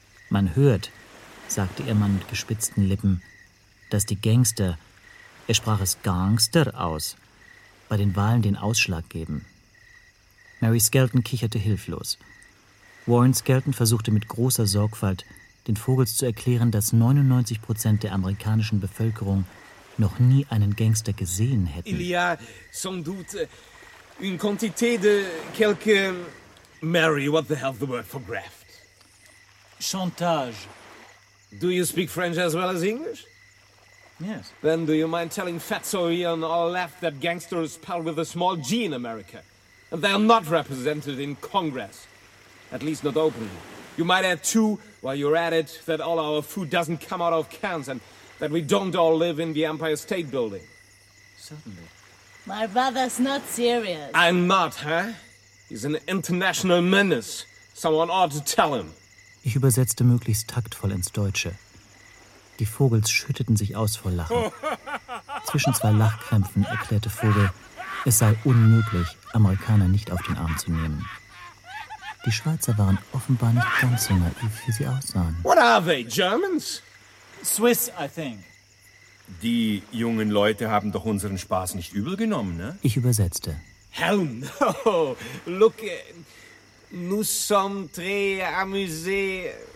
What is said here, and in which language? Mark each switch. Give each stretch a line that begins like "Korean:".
German: Man hört, sagte ihr Mann mit gespitzten Lippen, dass die Gangster, er sprach es Gangster aus, bei den Wahlen den Ausschlag geben. Mary Skelton kicherte hilflos. Warren Skelton versuchte mit großer Sorgfalt, den Vogels zu erklären, dass 99% der amerikanischen Bevölkerung noch nie einen Gangster gesehen hätten.
French: Il y a sans doute une quantité de quelques...
English: Mary, what the hell the word for graft?
French: Chantage.
English: Do you speak French as well as English? Yes. Then do you mind telling Fatso Ian or Left that gangsters spell with a small g in America? And they are not represented in Congress. At least not openly. You might add, too, while you're at it, that all our food doesn't come out of cans and that we don't all live in the Empire State Building. Certainly. My brother's not serious. I'm not, huh? He's an international menace. Someone ought to tell him.
German: Ich übersetzte möglichst taktvoll ins Deutsche. Die Vogels schütteten sich aus vor Lachen. Zwischen 2 Lachkrämpfen erklärte Vogel, es sei unmöglich, Amerikaner nicht auf den Arm zu nehmen. Die Schweizer waren offenbar nicht ganz so naiv, wie sie aussahen.
English: What are they, Germans? Swiss, I think.
German: Die jungen Leute haben doch unseren Spaß nicht übel genommen, ne? Ich übersetzte.
English: Hell no! Look,
French: nous sommes très amusés.